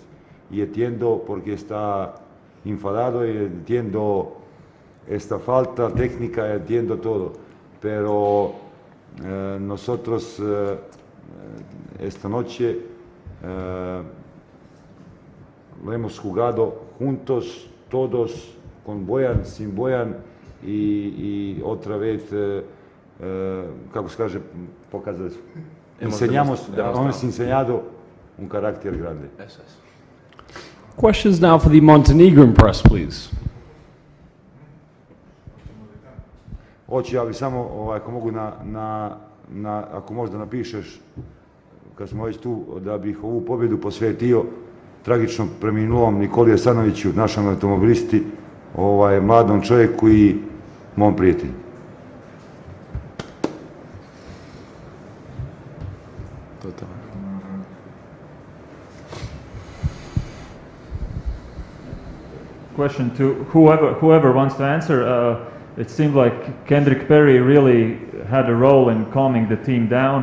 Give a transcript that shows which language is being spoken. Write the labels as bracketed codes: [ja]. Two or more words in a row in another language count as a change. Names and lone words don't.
[es] Y entiendo porque está enfadado, y entiendo esta falta técnica, entiendo todo. Pero nosotros esta noche lo hemos jugado juntos, todos, con Bojan, sin Bojan y otra vez, [sr] kako se kaže, pokazali smo. [es] Hemos enseñado un carácter grande. [en] Questions now for the Montenegrin press, please. [sr] Hoću, ja bi samo, ako mogu, ako možda napišeš, kad smo već tu, da bih ovu pobjedu posvetio tragično preminulom Nikoli Jasanoviću, našem automobilisti, mladom čovjeku i mom prijatelju. [en] Question to whoever wants to answer. It seemed like Kendrick Perry really had a role in calming the team down.